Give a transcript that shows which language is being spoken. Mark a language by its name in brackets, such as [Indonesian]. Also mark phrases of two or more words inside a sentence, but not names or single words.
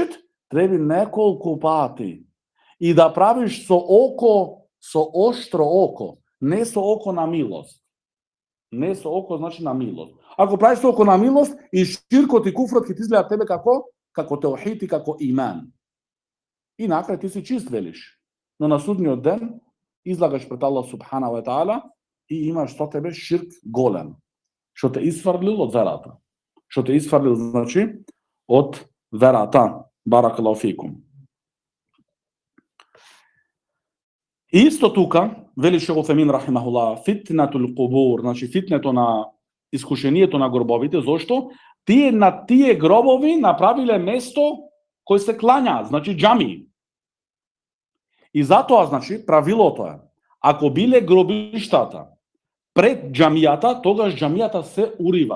[Macedonian] Треба неколку пати и да правиш со око, со оштро око, не со око на милост. Не со око значи на милост. Ако правиш со око на милост, и ширкот и куфрот ќе ти изгледа тебе како теохид и како иман. И накрај ти си чист, велиш. Но на судниот ден излагаш пред [Arabic] الله سبحانه وتعالى [Macedonian] и имаш со тебе ширк голем, што те изфрлил од верата. Што те изфрлил значи од верата. [Arabic] بارك الله فيكم. [Macedonian] Исто тука, вели шейх Усаймин рахимахуллах, [Arabic] فتنة القبور, [Macedonian] значи фитнето на искушението на гробовите, зошто? Тие на тие гробови направиле место кој се клањаат, значи џами. И затоа, значи, правилото е, ако биле гробиштата пред џамијата, тогаш џамијата се уриват.